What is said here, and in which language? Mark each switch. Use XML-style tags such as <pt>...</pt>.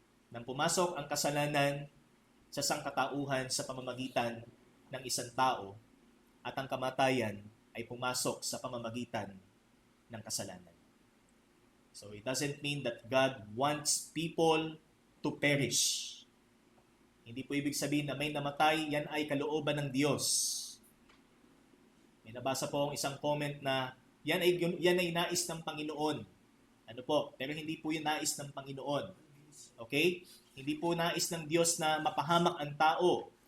<tl>Nang pumasok ang kasalanan sa sangkatauhan sa pamamagitan ng isang tao at ang kamatayan ay pumasok sa pamamagitan ng kasalanan.</tl> <en>So it doesn't mean that God wants people to perish.</en> <tl>Hindi po ibig sabihin na may namatay, yan ay kalooban ng Diyos. May nabasa po akong isang comment na yan ay nais ng Panginoon. Ano po? Pero hindi po yung nais ng Panginoon. Okay? Hindi po nais ng Diyos na mapahamak ang tao.</tl>